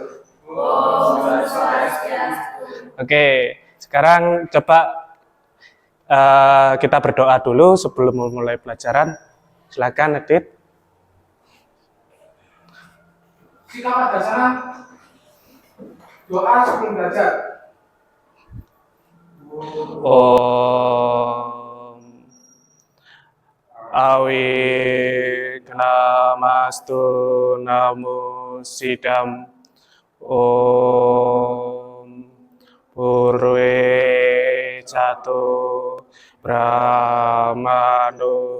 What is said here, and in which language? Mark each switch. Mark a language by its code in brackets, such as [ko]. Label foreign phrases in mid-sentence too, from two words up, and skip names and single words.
[id] Oke, sekarang coba kita berdoa dulu sebelum memulai pelajaran. Silakan, Edit. Kita pada sana doa sebelum belajar. [sa] Om Awikanamastu Namo Sidam. Om Purwe Cato Brahmano